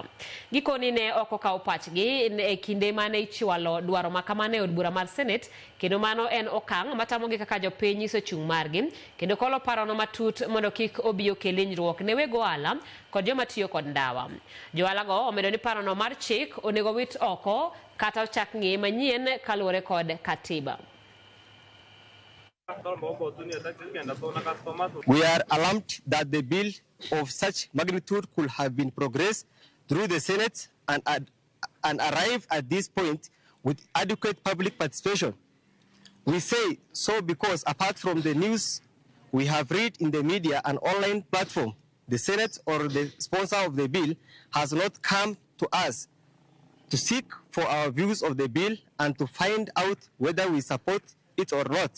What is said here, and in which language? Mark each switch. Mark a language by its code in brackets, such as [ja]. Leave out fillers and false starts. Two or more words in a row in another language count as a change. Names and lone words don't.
[luo] Gikoni ne oko kawo pachgi e kinde mane ichwalo dwaro makamane od bura mar Senate, kendo mano en okang' matamogi kaka jopiny nyiso chung' margi, kendo kolo parono matut mondo kik obi okel hinyruok ne weg ohala kod joma tiyo kod ndawa. Johala go omedo ni parono mar chik onego wit oko kata ochak ng'e manyien kaluwore kod katiba. [en] We are alarmed that the bill of such magnitude could have been progressed through the Senate and arrive at this point with adequate public participation. We say so because apart from the news we have read in the media and online platform, the Senate or the sponsor of the bill has not come to us to seek for our views of the bill and to find out whether we support it or not.